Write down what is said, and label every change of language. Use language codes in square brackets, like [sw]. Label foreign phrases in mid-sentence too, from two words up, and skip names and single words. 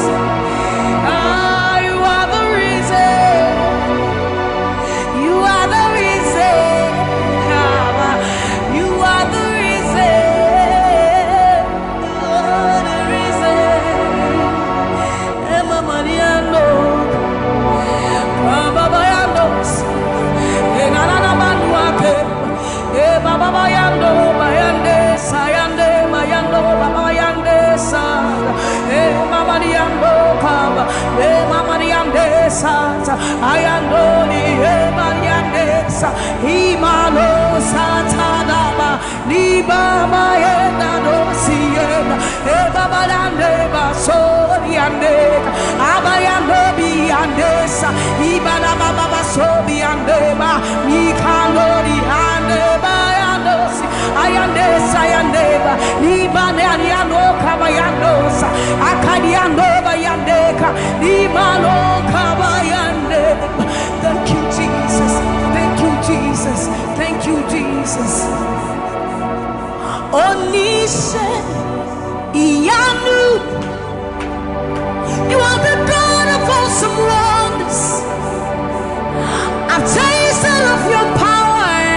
[en] You are the reason. You are the reason. Abba, you are the reason. You are the reason. Emma Mariano, Baba Bayanos, Enana Manuake, Baba Bayando, Bayande, Sayande, Mayando, Baba Bayande, Sa, Mama Diando, Kaba, Mama Diande, Sa, Ayando, Mariande, Sa, Imano, Satadaba, Liba, Mayenda, Dosiena, Baba Dande, Basoriande, Abayando, Biandesa, Ibana Baba Sobiandeba, Mikano, Diande, Bayandosi, Ayandesa, Ayandeba, Libane, Ariano, Kabayandosa, Akadiano, Bayandeka, Limano, Kabayande. Thank you, Jesus. Thank you, Jesus. Thank you, Jesus. [yo] Onise, Iyanu, [en] you are the God of awesome wonders. I've tasted of your power.